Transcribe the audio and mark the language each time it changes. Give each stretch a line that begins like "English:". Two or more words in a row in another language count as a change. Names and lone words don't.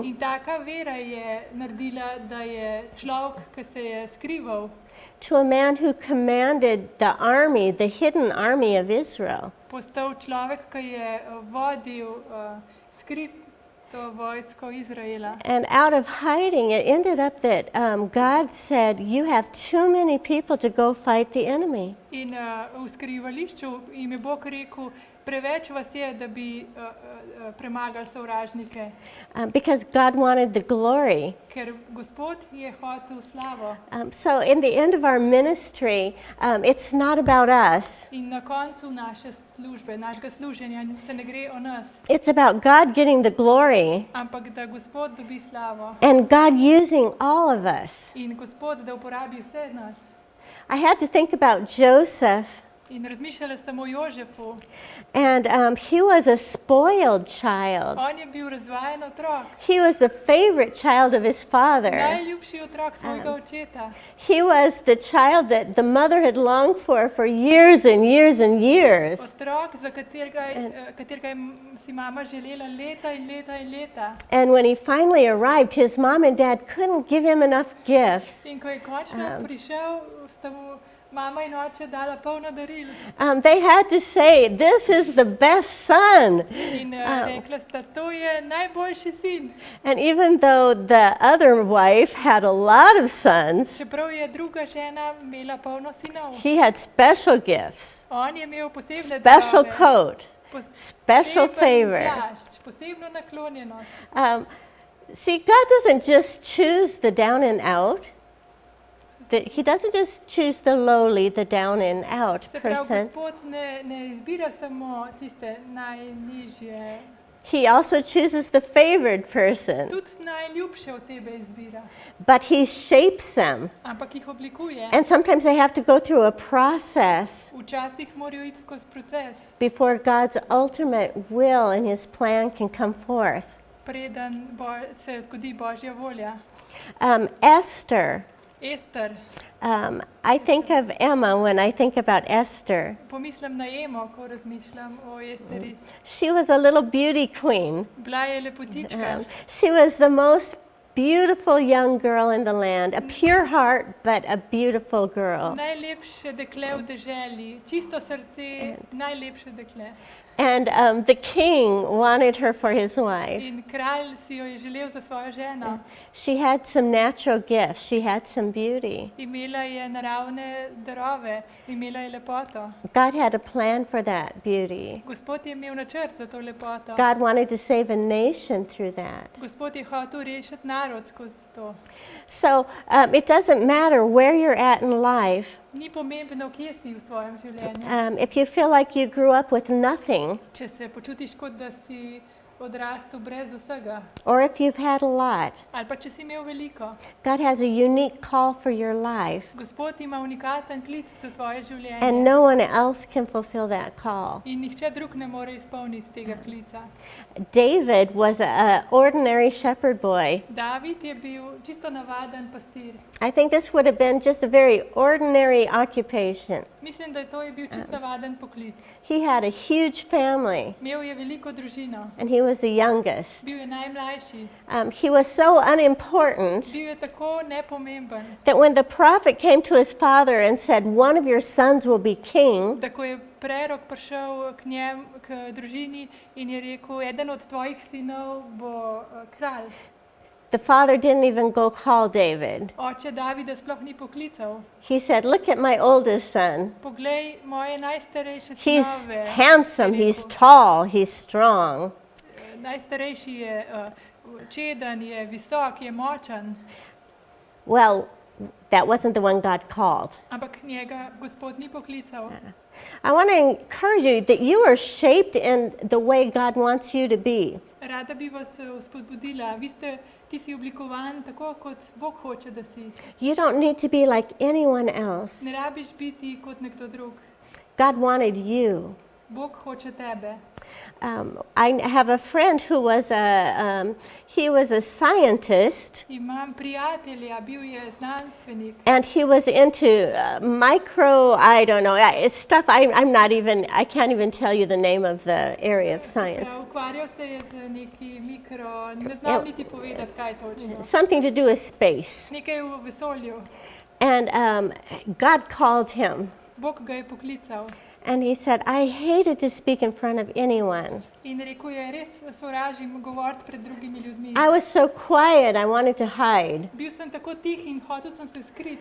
Slovenian: In taka vera je naredila, da je človek, ki se je skrival,
English: to a man who commanded the army, the hidden army of Israel.
Slovenian: postal človek, ki je vodil skrito vojsko Izraela.
English: And out of hiding, it ended up that God said, you have too many people to go fight the enemy.
Slovenian: In v skrivališču jim je Bog rekel, preveč vas je, da bi premagali sovražnike.
English: Because God wanted the glory.
Slovenian: Ker Gospod je hotel slavo.
English: So in the end of our ministry, it's not about us.
Slovenian: In na koncu naše službe, našega služenja se ne gre o nas,
English: It's about God getting the glory
Slovenian: ampak da Gospod dobi slavo.
English: and God using all of us.
Slovenian: In Gospod, da uporabi vse nas.
English: I had to think about Joseph.
Slovenian: In razmišljala sem o Jožefu.
English: And he was a spoiled child.
Slovenian: On je bil razvajen otrok.
English: He was the favorite child of his father.
Slovenian: Najljubši otrok svojega očeta.
English: He was the child that the mother had longed for years and years and years.
Slovenian: Otrok, za katerega je si mama želela leta in leta in leta.
English: And when he finally arrived, his mom and dad couldn't give him enough gifts.
Slovenian: In ko je končno prišel, sta mu mama in oče dala polno daril.
English: They had to say, this is the best son.
Slovenian: In rekla sta, to je najboljši sin.
English: And even though the other wife had a lot of sons,
Slovenian: Čeprav je druga žena imela polno sinov.
English: he had special gifts,
Slovenian: On je imel posebne
English: special
Slovenian: darove,
English: coat, special
Slovenian: poseben
English: favor.
Slovenian: plašč, posebno naklonjenost.
English: See, God doesn't just choose the down and out. He doesn't just choose the lowly, the down and out
Slovenian: Se pravi,
English: person.
Slovenian: Gospod ne izbira samo tiste najnižje,
English: He also chooses the favored person,
Slovenian: tudi najljubše osebe izbira,
English: but he shapes them.
Slovenian: ampak jih oblikuje.
English: And sometimes they have to go through a process
Slovenian: Včasih morajo iti skozi proces,
English: before God's ultimate will and his plan can come forth.
Slovenian: preden se zgodi Božja volja.
English: Esther,
Slovenian: Ester,
English: I think of Emma when I think about Esther.
Slovenian: pomislim na Emo, ko razmišljam o Esteri.
English: She was a little beauty queen.
Slovenian: Bila je lepotička.
English: She was the most beautiful young girl in the land, a pure heart, but a beautiful girl.
Slovenian: Najlepše dekle v deželi, čisto srce, najlepše dekle.
English: And the king wanted her for his wife.
Slovenian: In kralj si jo je želel za svojo ženo.
English: She had some natural gifts, she had some beauty.
Slovenian: Imela je naravne darove, imela je lepoto.
English: God had a plan for that beauty.
Slovenian: Gospod je imel načrt za to lepoto.
English: God wanted to save a nation through that.
Slovenian: Gospod je hotel rešiti narod skozi to.
English: So it doesn't matter where you're at in life.
Slovenian: Ni pomembno, kje si v svojem življenju.
English: If you feel like you grew up with nothing,
Slovenian: Če se počutiš, kot da si odrastel brez vsega,
English: or if you've had a lot,
Slovenian: ali pa če si imel veliko.
English: God has a unique call for your life,
Slovenian: Gospod ima unikaten klic za tvoje življenje.
English: and no one else can fulfill that call.
Slovenian: In nihče drug ne more izpolniti tega klica.
English: David was an ordinary shepherd boy.
Slovenian: David je bil čisto navaden pastir.
English: I think this would have been just a very ordinary occupation.
Slovenian: Mislim, da to je bil čisto navaden poklic.
English: He had a huge family,
Slovenian: Imel je veliko družino.
English: and he was the youngest.
Slovenian: Bil je najmlajši.
English: He was so unimportant
Slovenian: Bil je tako nepomemben,
English: that when the prophet came to his father and said, "One of your sons will be king,"
Slovenian: da ko je prerok prišel k družini in je rekel, eden od tvojih sinov bo kralj.
English: the father didn't even go call David.
Slovenian: Oče Davida sploh ni poklical.
English: He said, "Look at my oldest son.
Slovenian: Poglej moje najstarejše
English: He's
Slovenian: sinove.
English: handsome,
Slovenian: je
English: he's
Slovenian: rekel.
English: tall, he's strong."
Slovenian: Najstarejši je čeden, je visok, je močan,
English: Well, that wasn't the one God called.
Slovenian: ampak njega Gospod ni poklical.
English: I want to encourage you that you are shaped in the way God wants you to be.
Slovenian: Rada bi vas spodbudila. Ti si oblikovan tako, kot Bog hoče, da si.
English: You don't need to be like anyone else.
Slovenian: Ne rabiš biti kot nekdo drug.
English: God wanted you.
Slovenian: Bog hoče tebe.
English: I have a friend who was he was a scientist,
Slovenian: Imam prijatelja, bil je znanstvenik.
English: and he was into I don't know, it's stuff I'm not even, I can't even tell you the name of the area of science.
Slovenian: Ukvarjal se je z neki mikro, ne znam niti povedati, kaj točno.
English: Something to do with space.
Slovenian: Nekaj v vesolju.
English: And God called him,
Slovenian: Bog ga je poklical
English: and he said, "I hated to speak in front of anyone.
Slovenian: in rekel je, res sovražim govoriti pred drugimi ljudmi.
English: I was so quiet, I wanted to hide."
Slovenian: Bil sem tako tih in hotel sem se skriti.